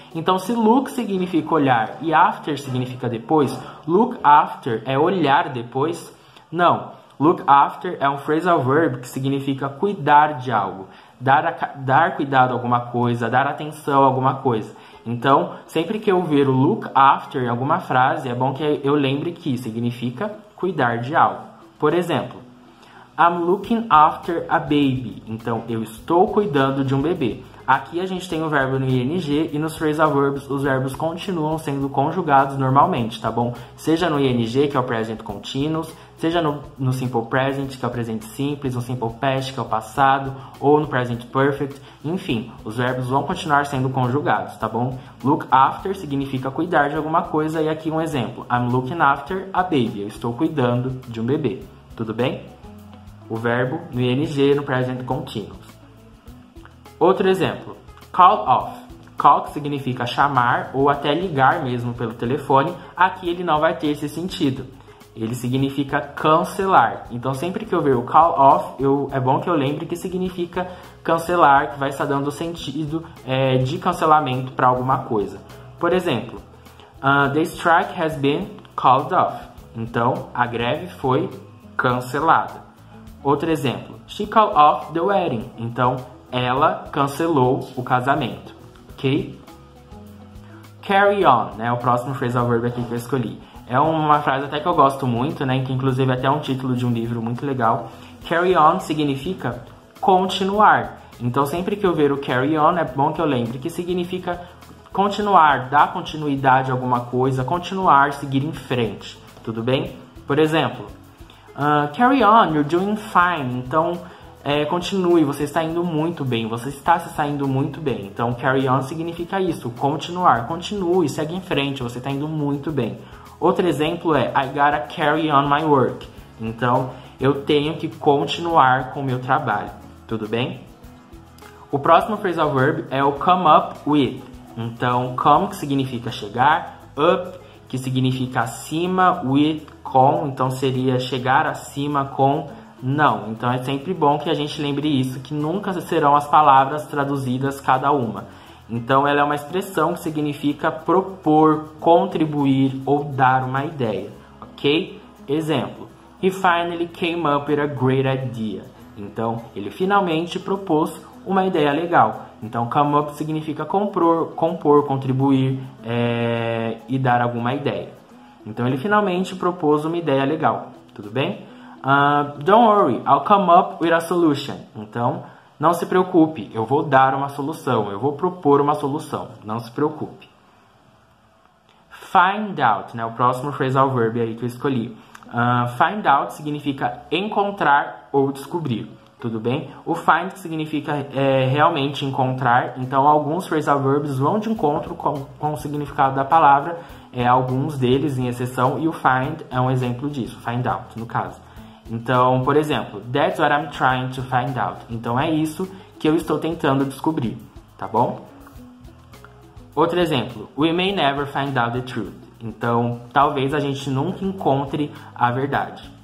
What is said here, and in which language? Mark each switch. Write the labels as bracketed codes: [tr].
[pt] Então, se look significa olhar e after significa depois, look after é olhar depois? Não. Look after é um phrasal verb que significa cuidar de algo, dar cuidado a alguma coisa, dar atenção a alguma coisa. Então, sempre que eu ver o look after em alguma frase, é bom que eu lembre que significa cuidar de algo. Por exemplo, [en] I'm looking after a baby. [pt] Então, eu estou cuidando de um bebê. Aqui a gente tem o verbo no ing e nos phrasal verbs os verbos continuam sendo conjugados normalmente, tá bom? Seja no ing, que é o present continuous, seja no simple present, que é o presente simples, no simple past, que é o passado, ou no present perfect. Enfim, os verbos vão continuar sendo conjugados, tá bom? Look after significa cuidar de alguma coisa e aqui um exemplo. [en] I'm looking after a baby. [pt] Eu estou cuidando de um bebê. Tudo bem? O verbo no ing no present continuous. Outro exemplo, call off. Call, que significa chamar ou até ligar mesmo pelo telefone, aqui ele não vai ter esse sentido. Ele significa cancelar. Então, sempre que eu ver o call off, é bom que eu lembre que significa cancelar, que vai estar dando o sentido de cancelamento para alguma coisa. Por exemplo, [en] the strike has been called off. [pt] Então, a greve foi cancelada. Outro exemplo, [en] she called off the wedding. [pt] Então, ela cancelou o casamento, ok? Carry on, né? O próximo phrasal verb aqui que eu escolhi. É uma frase até que eu gosto muito, né? Que inclusive é até um título de um livro muito legal. Carry on significa continuar. Então, sempre que eu ver o carry on, é bom que eu lembre que significa continuar, dar continuidade a alguma coisa, continuar, seguir em frente, tudo bem? Por exemplo, [en] carry on, you're doing fine. [pt] Então, continue, você está indo muito bem, você está se saindo muito bem. Então, carry on significa isso, continuar, continue, segue em frente, você está indo muito bem. Outro exemplo é [en] I gotta carry on my work. [pt] Então, eu tenho que continuar com o meu trabalho, tudo bem? O próximo phrasal verb é o come up with. Então, come, que significa chegar, up, que significa acima, with, com, então seria chegar acima com não. Então é sempre bom que a gente lembre isso, que nunca serão as palavras traduzidas cada uma. Então ela é uma expressão que significa propor, contribuir ou dar uma ideia, ok? Exemplo, [en] he finally came up with a great idea. [pt] Então ele finalmente propôs uma ideia legal. Então come up significa compor, contribuir e dar alguma ideia. Então ele finalmente propôs uma ideia legal, tudo bem? [en] Don't worry, I'll come up with a solution. [pt] Então, não se preocupe, eu vou dar uma solução, eu vou propor uma solução, não se preocupe. Find out, né? O próximo phrasal verb aí que eu escolhi. Find out significa encontrar ou descobrir, tudo bem? O find significa realmente encontrar, então alguns phrasal verbs vão de encontro com o significado da palavra, alguns deles em exceção, e o find é um exemplo disso, find out no caso. Então, por exemplo, [en] that's what I'm trying to find out. [pt] Então é isso que eu estou tentando descobrir, tá bom? Outro exemplo, [en] we may never find out the truth. [pt] Então, talvez a gente nunca encontre a verdade.